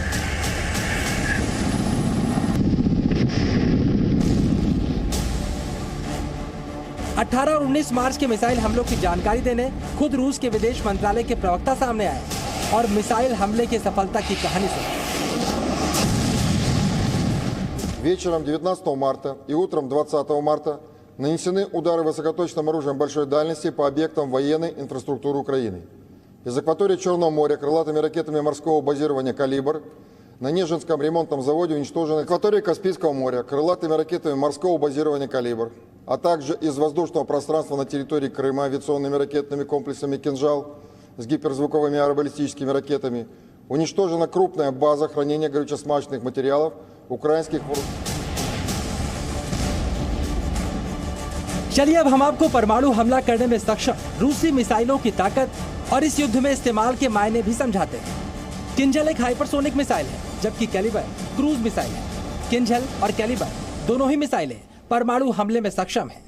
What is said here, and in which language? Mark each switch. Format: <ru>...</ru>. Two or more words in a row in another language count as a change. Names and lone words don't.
<hi>अठारह और 19 मार्च के मिसाइल हमलों की जानकारी देने खुद रूस के विदेश मंत्रालय के प्रवक्ता सामने आए और मिसाइल हमले की सफलता की कहानी सुनाई।</hi> <ru>Вечером 19 марта и утром 20 марта нанесены удары высокоточным оружием большой дальности по объектам военной инфраструктуры Украины. Из акватории Черного моря крылатыми ракетами морского базирования «Калибр» на Нежинском ремонтном заводе уничтожены в акватории Каспийского моря крылатыми ракетами морского базирования «Калибр», а также из воздушного пространства на территории Крыма авиационными ракетными комплексами «Кинжал» с гиперзвуковыми аэробаллистическими ракетами. Уничтожена крупная база хранения горюче-смазочных материалов украинских вооружений.</ru> <hi>चलिए अब हम आपको परमाणु हमला करने में सक्षम रूसी मिसाइलों की ताकत और इस युद्ध में इस्तेमाल के मायने भी समझाते हैं। किंजल एक</hi> <en>hypersonic missile</en> <hi>है, जबकि कैलिबर</hi> <en>cruise missile</en> <hi>है। किंजल और कैलिबर दोनों ही मिसाइलें परमाणु हमले में सक्षम हैं।</hi>